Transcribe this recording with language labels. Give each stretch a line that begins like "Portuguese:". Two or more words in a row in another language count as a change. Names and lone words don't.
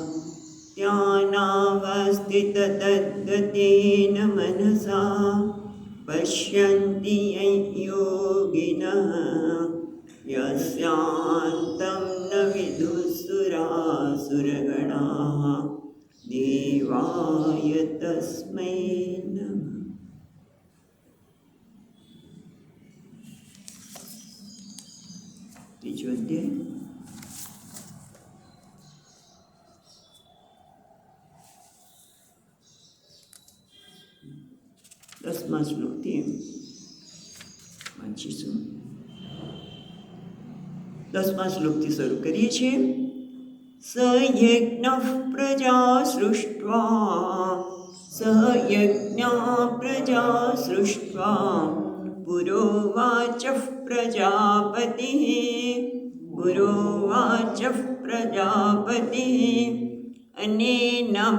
Sanskrit: ध्यानावस्थिततद्गतेन मनसा पश्यन्ति यं योगिनः यस्यान्तं न विदुःसुरासुरगणाः देवाय तस्मै नमः।
Gujarati: ત્રીજો અધ્યાય દસમા શ્લોકથી વાંચીશું। દસમા શ્લોકથી શરૂ કરીએ છીએ।
Sanskrit: स यज्ञः प्रजा सृष्ट्वा पुरोवाचः प्रजापतिः अनेन